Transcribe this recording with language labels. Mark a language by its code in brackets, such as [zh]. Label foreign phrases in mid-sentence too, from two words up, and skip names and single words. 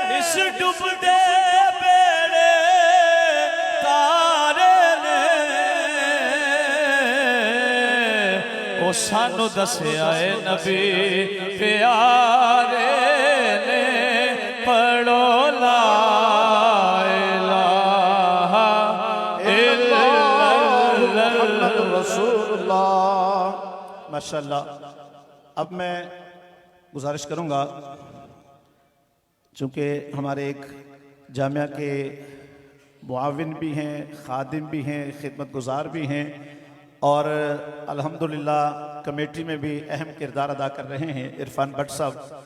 [pa] ਇਸ ਡੁਬਦੇ ਬੇੜੇ ਤਾਰੇ ਨੇ ਓ ਸਾਨੂੰ ਦੱਸਿਆ ਹੈ ਨਬੀ ਪਿਆਰੇ ਨੇ ਪੜ੍ਹੋ [ar] لا إله إلا الله رسول الله. ما شاء الله. [ur] اب میں گزارش کروں گا، چونکہ ہمارے ایک جامعہ کے معاون بھی ہیں، خادم بھی ہیں، خدمت گزار بھی ہیں اور الحمدللہ کمیٹی میں بھی اہم کردار ادا کر رہے ہیں عرفان بھٹ صاحب.